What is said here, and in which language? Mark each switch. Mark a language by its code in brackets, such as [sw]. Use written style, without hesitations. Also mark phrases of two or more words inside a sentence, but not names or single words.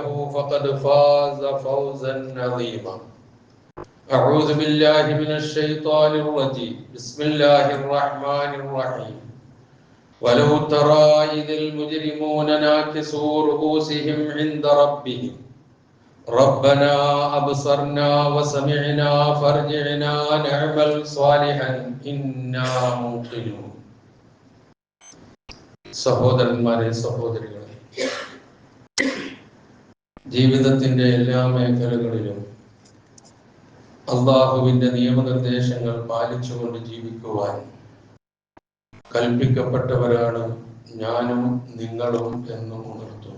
[ar] فقد فاز فوزا عظيما أعوذ بالله من الشيطان الرجيم بسم الله الرحمن الرحيم ولو ترى إذ المجرمون ناكسوا رؤوسهم عند ربهم ربنا أبصرنا وسمعنا فارجعنا نعمل صالحا إنا موقنون [ml] സഹോദരന്മാരെ സഹോദരികളെ ജീവിതത്തിന്റെ എല്ലാ മേഖലകളിലും അല്ലാഹുവിന്റെ നിയമനിർദ്ദേശങ്ങൾ പാലിച്ചുകൊണ്ട് ജീവിക്കുവാൻ കൽപ്പിക്കപ്പെട്ടവരാണ് ഞാനും നിങ്ങളും എന്നും ഉണർത്തുന്നു.